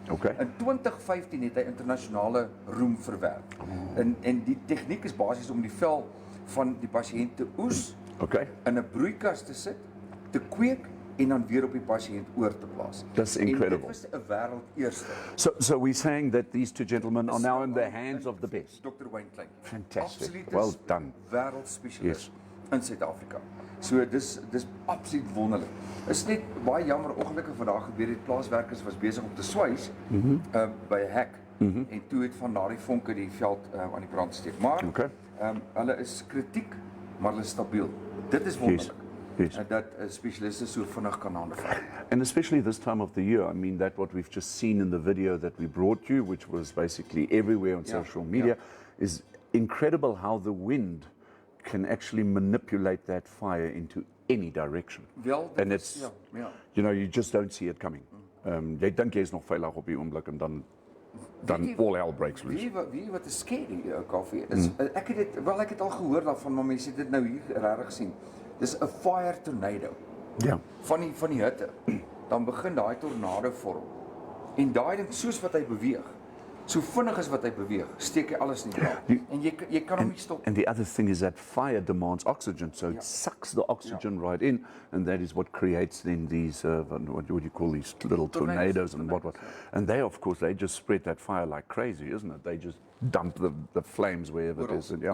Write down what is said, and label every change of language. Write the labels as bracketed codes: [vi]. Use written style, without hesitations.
[en] Okay. [af] In 2015 het hy internasionale roem verwerf. En die tegniek is basies om die vel van die pasiënt te oes, in 'n broeikas te sit, te kweek en dan weer op die pasiënt oor te plaas. [en] That's incredible. [af] En dit was 'n wêreldeerste. [en] So we're saying that these two gentlemen are now in the hands of the best. Dr. Wayne Klein. Fantastic. Well done. [af] Wêreldspesialis in Suid-Afrika. So dis absoluut wonderlik. Is net baie jammer ongelukkig vandag gebeur het, plaaswerkers was besig om te swys by 'n hek en toe het van daardie vonke die veld aan die brand steek. Maar hulle is kritiek, maar hulle is stabiel. Dit is wonderlik. [en] Yes. [af] Dat spesialiste so vinnig kan hande vat. [en] And especially this time of the year, I mean, that what we've just seen in the video that we brought you, which was basically everywhere on social media, is incredible how the wind can actually manipulate that fire into any direction. [af] Wel, [en] and it's, you know, you just don't see it coming. [af] Jy dink jy is nog veilig op die oomblik en dan [en] all hell breaks loose. [af] Weet jy wat is scary, Kaufeee? Ek het al gehoor daarvan, maar mense het dit nou hier regtig sien. Dis 'n fire tornado. Ja. Van die hitte. Dan begin daai tornado vorm. En daai ding soos wat hy beweeg, so vinnig as wat hy beweeg, steek hy alles in die brand. En jy kan hom nie stop. [en] And the other thing is that fire demands oxygen, so it sucks the oxygen right in, and that is what creates then these, what do you call these little tornadoes and what. And they, of course, they just spread that fire like crazy, isn't it? They just dump the flames wherever it is.